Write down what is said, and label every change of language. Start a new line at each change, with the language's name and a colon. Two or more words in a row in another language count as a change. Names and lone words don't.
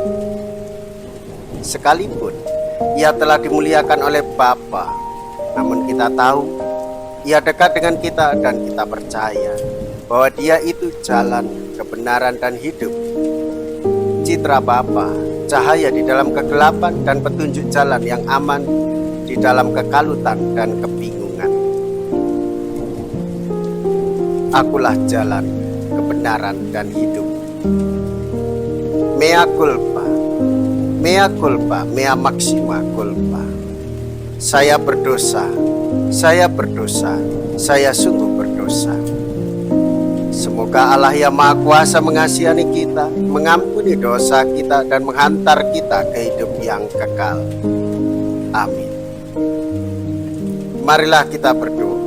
Indonesian: Sekalipun Ia telah dimuliakan oleh Bapa, namun kita tahu Ia dekat dengan kita dan kita percaya bahwa Dia itu jalan, kebenaran dan hidup. Citra Bapa, cahaya di dalam kegelapan dan petunjuk jalan yang aman di dalam kekalutan dan kebingungan. Akulah jalan, kebenaran dan hidup.
Latin: Mea culpa, mea culpa, mea maxima culpa.
Indonesian: Saya berdosa, saya berdosa, saya sungguh berdosa. Semoga Allah yang Maha Kuasa mengasihani kita, mengampuni dosa kita dan menghantar kita ke hidup yang kekal. Amin. Marilah kita berdoa.